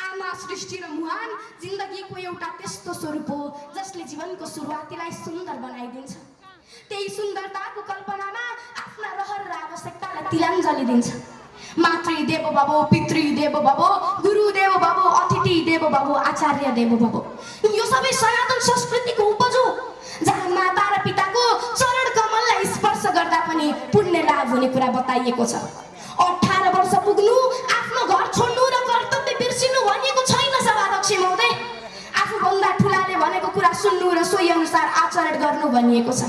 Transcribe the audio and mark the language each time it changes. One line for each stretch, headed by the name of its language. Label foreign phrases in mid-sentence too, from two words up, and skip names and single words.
Nepali: सृष्टि र मुहान जिन्दगीको एउटा त्यस्तो स्वरूप हो जसले जीवनको सुरुवातीलाई सुन्दर बनाइदिन्छ। त्यही सुन्दरताको कल्पनामा आफ्ना रहर र आवश्यकतालाई तिलाञ्जली दिन्छ।
Sanskrit: मातृ देवो भव, पितृ देवो भव, गुरु देवो भव, अतिथि देवो भव, आचार्य देवो भव।
Nepali: यो सबै सनातन संस्कृतिको उपज हो, जहाँ माता र पिताको चरण कमललाई स्पर्श गर्दा पनि पुण्य लाभ हुने कुरा बताइएको छ। 18 वर्ष पुग्नु, आफ्नो घर छोड्नु र कर्तव्य बिर्सिनु भनिएको छैन सभाध्यक्ष महोदय। आफूभन्दा ठुलाले भनेको कुरा सुन्नु र सोही अनुसार आचरण गर्नु भनिएको छ।